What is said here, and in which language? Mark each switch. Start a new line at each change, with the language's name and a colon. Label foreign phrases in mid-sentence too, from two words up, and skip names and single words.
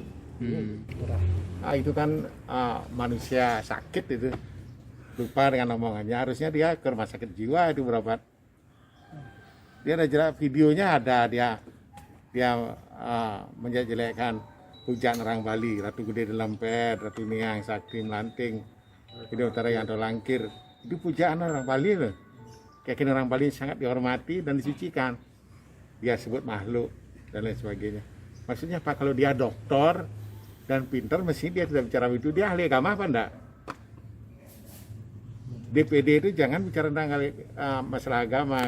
Indonesian: Nah, itu kan manusia sakit itu, lupa dengan omongannya. Harusnya dia ke rumah sakit jiwa itu berobat. Dia ada jelas videonya, ada dia menjelekkan hujan orang Bali, Ratu Gede Delempet, Ratu Niang Sakti Melanting, Gede Utara yang dolangkir. Itu pujaan orang Bali loh. Keyakinan orang Bali sangat dihormati dan disucikan. Dia sebut makhluk dan lain sebagainya. Maksudnya Pak, kalau dia dokter dan pintar, mesti dia tidak bicara itu. Dia ahli agama apa enggak? DPD itu jangan bicara tentang masalah agama.